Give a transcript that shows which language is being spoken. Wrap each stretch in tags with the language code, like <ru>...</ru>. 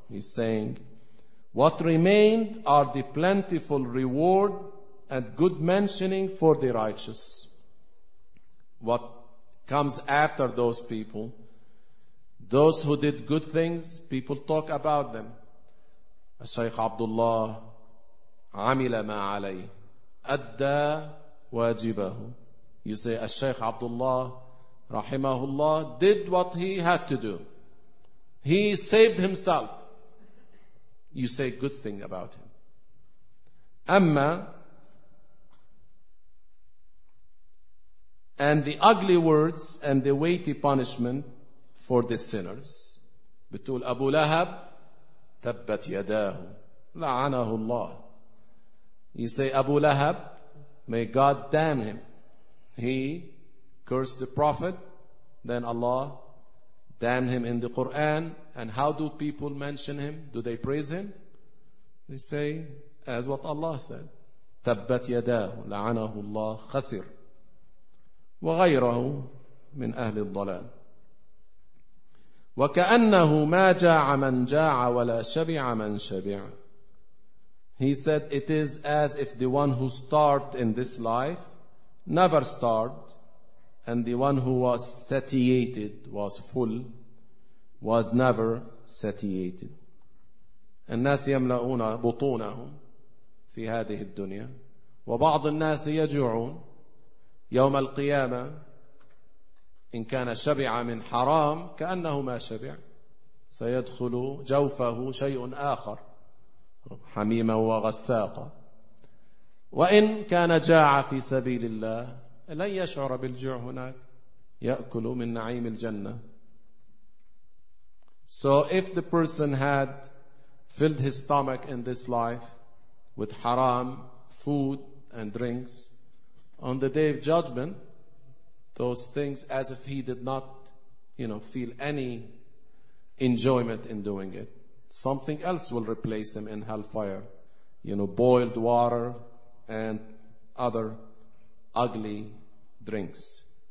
<en>He's saying, what remained are the plentiful reward and good mentioning for the righteous. What comes after those people? Those who did good things, people talk about them.</en> <ar>Shaykh Abdullah, عَمِلَ مَا عَلَيْهِ أَدَّى وَاجِبَهُ.</ar> <en>You say, Al-Shaykh Abdullah, rahimahullah, did what he had to do. He saved himself. You say good thing about him. Amma, and the ugly words and the weighty punishment for the sinners.</en> <ar>Bitul Abu Lahab, tabbat yadahu, la'anahullah.</ar> <en>You say, Abu Lahab, may God damn him. He cursed the Prophet, then Allah damned him in the Quran. And how do people mention him? Do they praise him? They say, as what Allah said,</en> <ar>تَبَّتْ يَدَاهُ لَعَنَهُ اللَّهُ خَسِرْ وَغَيْرَهُ مِنْ أَهْلِ الضَّلَالِ وَكَأَنَّهُ مَا جَاعَ مَنْ جَاعَ وَلَا شَبِعَ مَنْ شَبِعَ.</ar> <en>He said, it is as if the one who starved in this life never starved, and the one who was satiated, was full, was never satiated.</en> <ar>الناس يملؤون بطونهم في هذه الدنيا وبعض الناس يجوعون يوم القيامة إن كان شبع من حرام كأنه ما شبع سيدخل جوفه شيء آخر حميما وغساقا وإن كان جاع في سبيل الله لن يشعر بالجوع هناك يأكل من نعيم الجنة.</ar> <en>So if the person had filled his stomach in this life with haram food and drinks, on the day of judgment, those things, as if he did not, you know, feel any enjoyment in doing it, something else will replace them in hellfire, you know, boiled water and other ugly drinks.</en>